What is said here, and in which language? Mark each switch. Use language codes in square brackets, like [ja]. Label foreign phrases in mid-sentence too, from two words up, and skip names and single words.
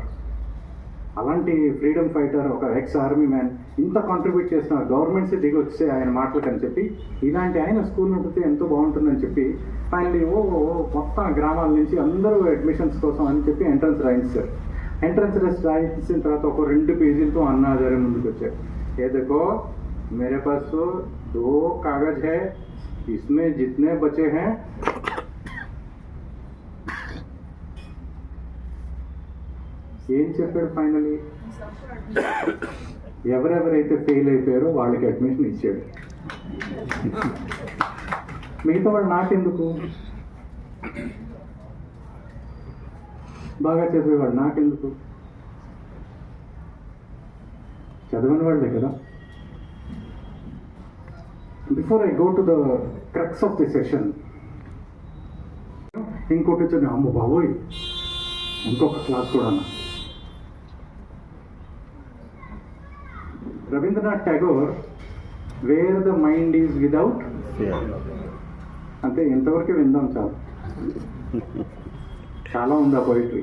[te] అలాంటి [en] freedom fighter, [te] ఒక [en] ex army man, [te] ఇంత కాంట్రిబ్యూట్ చేస్తున్నారు. గవర్నమెంట్స్ దిగి వచ్చే ఆయన మాటలకు అని చెప్పి, ఇలాంటి ఆయన స్కూల్ ఉంటే ఎంతో బాగుంటుందని చెప్పి ఫైనలీ మొత్తం గ్రామాల నుంచి అందరూ అడ్మిషన్స్ కోసం అని చెప్పి ఎంట్రన్స్ రాయించారు. [en] entrance test [te] రాయించిన తర్వాత ఒక 2 పేజీలతో అన్నా హజారే ముందుకు వచ్చారు. ఏ [hi] देखो मेरे पास 2 कागज है, इसमें जितने बचे हैं [te] ఏం చెప్పాడు ఫైనలీ, ఎవరెవరైతే ఫెయిల్ అయిపోయారో వాళ్ళకి అడ్మిషన్ ఇచ్చాడు. మిగతా వాళ్ళు నాకెందుకు, బాగా చదివేవాడు నాకెందుకు, చదవని వాళ్ళే కదా. [en] before I go to the crux of the session, [te] ఇంకోటి వచ్చి అమ్మ బాబోయ్ ఇంకొక క్లాస్ కూడా అన్నా. రవీంద్రనాథ్ ఠాగూర్ [en] where the mind is without, [te] అంటే ఎంతవరకు విందాం, చాలా ఉంది ఆ పోయిటరీ.